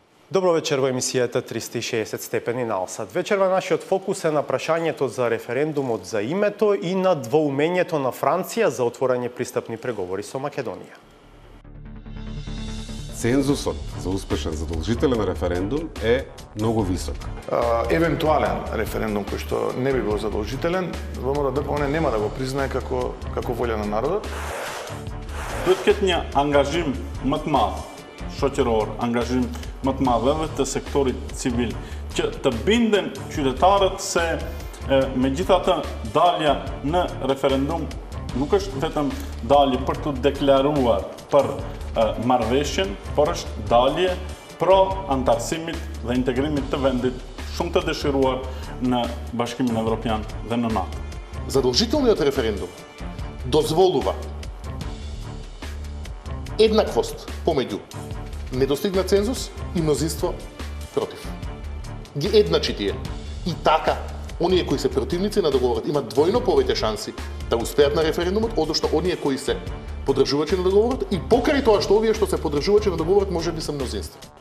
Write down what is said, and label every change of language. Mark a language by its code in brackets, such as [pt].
[mk] Добро вечер во емисијата 360 степени на Алсат. Вечерва нашиот фокус е на прашањето за референдумот за името и на двоумењето на Франција за отворање пристапни преговори со Македонија. Цензусот за успешен задолжителен референдум е многу висок. Евентуален референдум кој што не би бил задолжителен, ВМРО-ДПМН нема да го признае како волја на народот. [sq] Duhet ketë një angazhim më të madh shoqëror, angazhim më të madh edhe të sektorit civil, që të binden qytetarët se megjithatë dalja në referendum nuk është vetëm dalje për të deklaruar për marrëveshjen, por është dalje pro antarësimit dhe integrimit të vendit shumë të dëshiruar në Bashkimin Evropian dhe në NATO. [mk] Задолжителниот референдум дозволува еднаквост помеѓу недостигнат цензус и мнозинство против. Ги едначи тие. И така, оние кои се противници на договорот имат двојно повеќе шанси да успеат на референдумот, одошто оние кои се поддржувачи на договорот и покрај тоа што овие што се поддржувачи на договорот може би се мнозинство.